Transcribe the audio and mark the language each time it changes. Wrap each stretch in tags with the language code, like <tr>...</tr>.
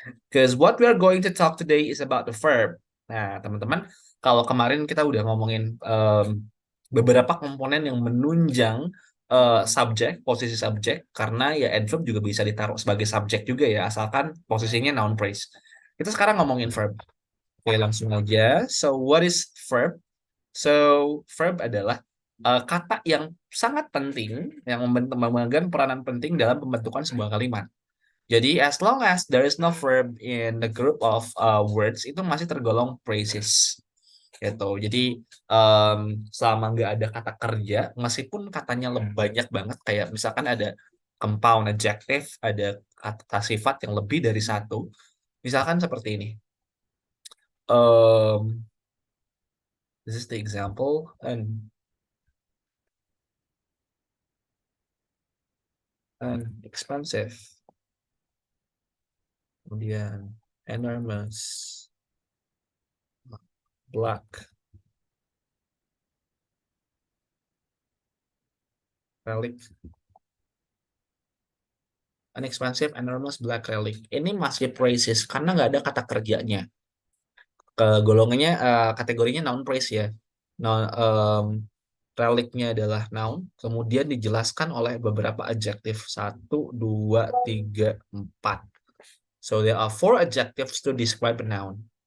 <en>Because what we are going to talk today is about the verb.</en> <id>Nah, teman-teman, kalau kemarin kita udah ngomongin beberapa komponen yang menunjang subjek, posisi subjek, karena ya adverb juga bisa ditaruh sebagai subjek juga ya, asalkan posisinya noun phrase. Kita sekarang ngomongin verb. Oke, langsung aja.</id> <en>So, what is verb?</en> <id>So, verb adalah kata yang sangat penting, yang memegang peranan penting dalam pembentukan sebuah kalimat. Jadi</id> <en>as long as there is no verb in the group of words</en> <id>itu masih tergolong phrases gitu. Jadi selama nggak ada kata kerja, meskipun katanya lebih banyak banget kayak misalkan ada compound adjective, ada kata sifat yang lebih dari satu, misalkan seperti ini.</id> <en>Um, this is the example and expensive,</en> <id>kemudian</id> <en>enormous, black, relic, unexpensive, enormous, black relic.</en> <id>Ini masih phrases karena nggak ada kata kerjanya. Ke golongannya kategorinya noun phrase ya. Noun, relicnya adalah noun, kemudian dijelaskan oleh beberapa adjektif. Satu, dua, tiga, empat.</id> <en>So there are four adjectives to describe a noun.</en>